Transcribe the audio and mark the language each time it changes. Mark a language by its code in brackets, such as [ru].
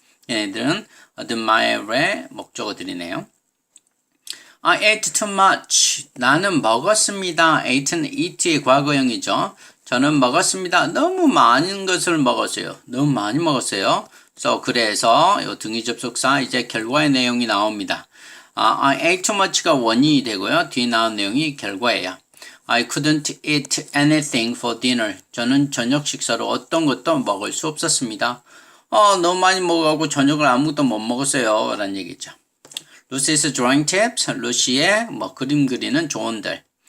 [ko] 얘네들은 admire의 목적어들이네요. [en] I ate too much. [ko] 나는 먹었습니다. ate는 eat의 과거형이죠. 저는 먹었습니다. 너무 많은 것을 먹었어요. 너무 많이 먹었어요. 그래서 이 등위 접속사 이제 결과의 내용이 나옵니다. [en] I ate too much가 [ko] 원인이 되고요. 뒤에 나온 내용이 결과예요. [en] I couldn't eat anything for dinner. [ko] 저는 저녁 식사로 어떤 것도 먹을 수 없었습니다. 너무 많이 먹어가고 저녁을 아무것도 못 먹었어요. 라는 얘기죠. [en] Lucy's drawing tips, [ko] 루시의 그림 그리는 조언들.